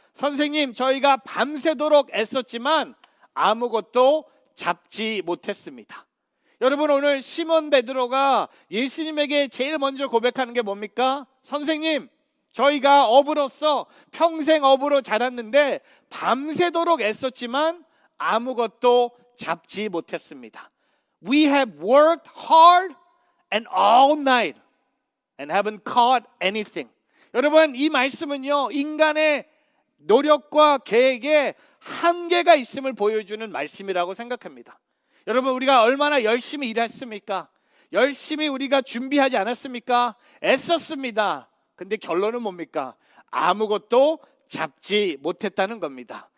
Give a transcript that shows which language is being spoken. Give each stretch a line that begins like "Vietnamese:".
Korean: 선생님, 저희가 밤새도록 애썼지만 아무것도 잡지 못했습니다. 여러분, 오늘 시몬 베드로가 예수님에게 제일 먼저 고백하는 게 뭡니까? 선생님, 저희가 어부로서 평생 어부로 자랐는데 밤새도록 애썼지만 아무것도 잡지 못했습니다.
English: We have worked hard and all night and haven't caught anything.
Korean: 여러분, 이 말씀은요, 인간의 노력과 계획에 한계가 있음을 보여주는 말씀이라고 생각합니다. 여러분, 우리가 얼마나 열심히 일했습니까? 열심히 우리가 준비하지 않았습니까? 애썼습니다. 근데 결론은 뭡니까? 아무것도 잡지 못했다는 겁니다.